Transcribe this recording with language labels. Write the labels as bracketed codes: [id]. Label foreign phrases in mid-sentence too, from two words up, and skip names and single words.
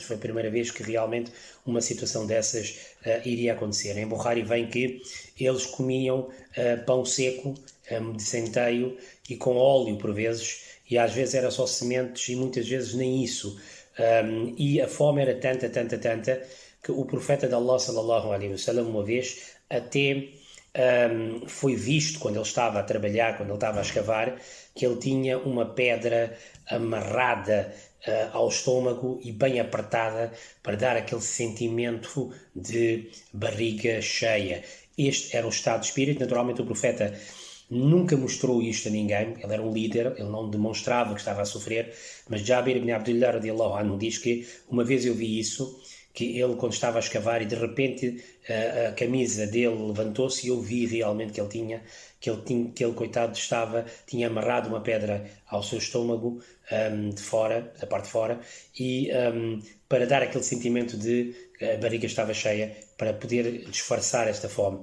[pt] Foi a primeira vez que realmente uma situação dessas iria acontecer. Em Bukhari vem que eles comiam pão seco de centeio e com óleo por vezes, e às vezes era só sementes e muitas vezes nem isso. E a fome era tanta que o profeta de Allah [ar] صلى الله عليه وسلم [pt] uma vez até foi visto quando ele estava a trabalhar, quando ele estava a escavar, que ele tinha uma pedra amarrada ao estômago e bem apertada para dar aquele sentimento de barriga cheia. Este era o estado de espírito. Naturalmente o profeta nunca mostrou isto a ninguém, ele era um líder, ele não demonstrava que estava a sofrer, mas Jabir ibn Abdullah [ar] رضي الله عنه [pt] diz que uma vez eu vi isso, que ele quando estava a escavar e de repente a camisa dele levantou-se e eu vi realmente que ele coitado tinha amarrado uma pedra ao seu estômago de fora, da parte de fora, e para dar aquele sentimento de a barriga estava cheia, para poder disfarçar esta fome.